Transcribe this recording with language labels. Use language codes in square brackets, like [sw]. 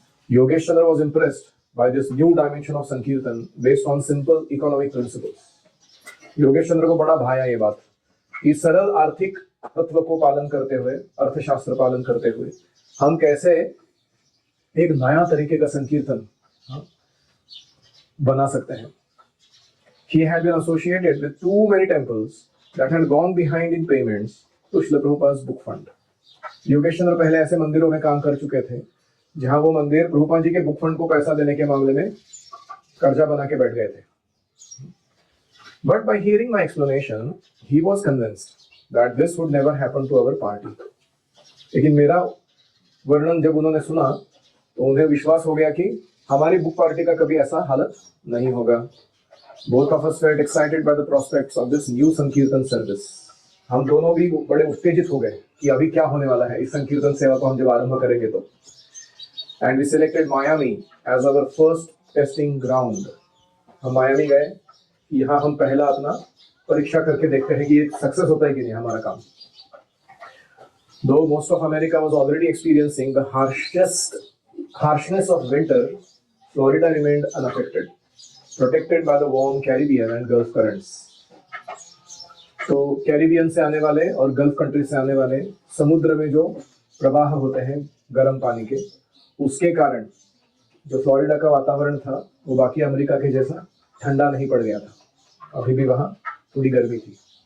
[en] Yogesh Chandra was impressed by this new dimension of Sankirtan based on simple economic principles. [hi] Yogesh चंद्र को बड़ा भाया ये बात कि सरल आर्थिक तत्व को पालन करते हुए, अर्थशास्त्र पालन करते हुए हम कैसे एक नया तरीके का संकीर्तन बना सकते हैं। [en] He had been associated with too many temples that had gone behind in payments to Srila Prabhupada's book fund. [hi] Yogesh चंद्र पहले ऐसे मंदिरों में काम कर चुके थे जहां वो मंदिर प्रभुपाद जी के बुक फंड को पैसा देने के मामले में कर्जा बना के बैठ गए थे। [en] But by hearing my explanation, he was convinced that this would never happen to our party. [hi] लेकिन मेरा वर्णन जब उन्होंने सुना तो उन्हें विश्वास हो गया कि हमारी बुक पार्टी का कभी ऐसा हालत नहीं होगा. [en] Both of us felt excited by the prospects of this new sankirtan service. [hi] हम दोनों भी बड़े उत्तेजित हो गए कि अभी क्या होने वाला है इस संकीर्तन सेवा को हम जब आरंभ करेंगे तो. [en] And we selected Miami as our first testing ground. [hi] हम मायामी गए, यहाँ हम पहला अपना परीक्षा करके देखते हैं कि ये सक्सेस होता है कि नहीं हमारा काम. [en] Though most of America was already experiencing the harshness of winter, Florida remained unaffected, protected by the warm Caribbean and Gulf currents. [hi] तो कैरिबियन से आने वाले और गल्फ कंट्री से आने वाले समुद्र में जो प्रवाह होते हैं गर्म पानी के, उसके कारण जो फ्लोरिडा का वातावरण था वो बाकी अमेरिका के जैसा ठंडा नहीं पड़ गया था. अभी भी वहां थोड़ी गर्मी थी.